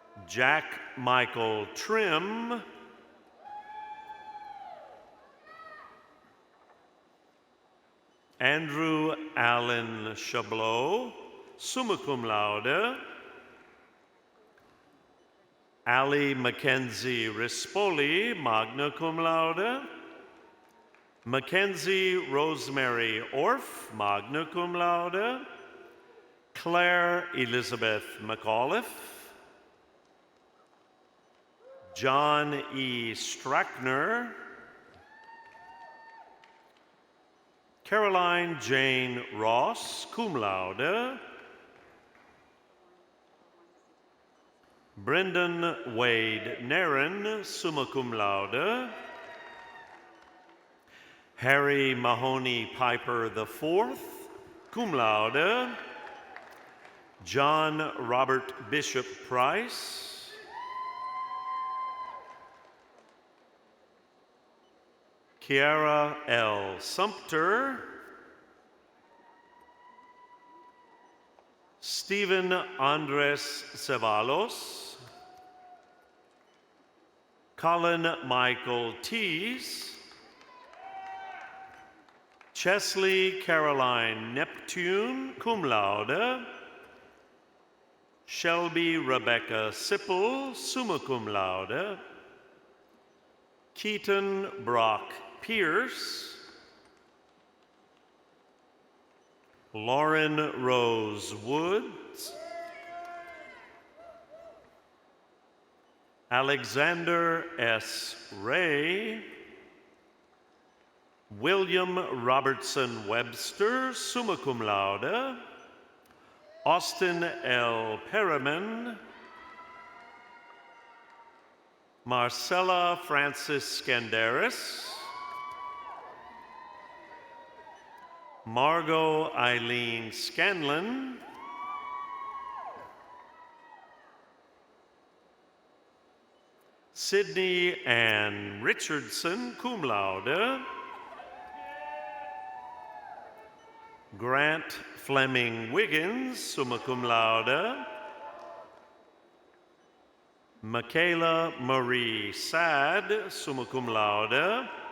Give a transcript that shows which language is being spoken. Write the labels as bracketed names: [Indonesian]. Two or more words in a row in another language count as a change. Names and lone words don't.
[English] Jack Michael Trim, Andrew Allen Chablot, [Latin] summa cum laude. [English] Allie Mackenzie Rispoli, [Latin] magna cum laude. [English] Mackenzie Rosemary Orff, [Latin] magna cum laude. [English] Claire Elizabeth McAuliffe. John E. Strackner. Caroline Jane Ross, [Latin] cum laude. [English] Brendan Wade Nairn, [Latin] summa cum laude. [English] Harry Mahoney Piper IV, [Latin] cum laude. [English] John Robert Bishop Price. Kiara L. Sumter. Stephen Andres Ceballos. Colin Michael Tees. Chesley Caroline Neptune, [Latin] cum laude. [English] Shelby Rebecca Sipple, [Latin] summa cum laude. [English] Keaton Brock Pierce. Lauren Rose Woods. Alexander S. Ray. William Robertson Webster, [Latin] summa cum laude. [English] Austin L. Perriman. Marcella Francis Scandaris. Margot Eileen Scanlon. Sydney Ann Richardson, [Latin] cum laude. [English] Grant Fleming Wiggins, [Latin] summa cum laude. [English] Michaela Marie Sad, [Latin] summa cum laude.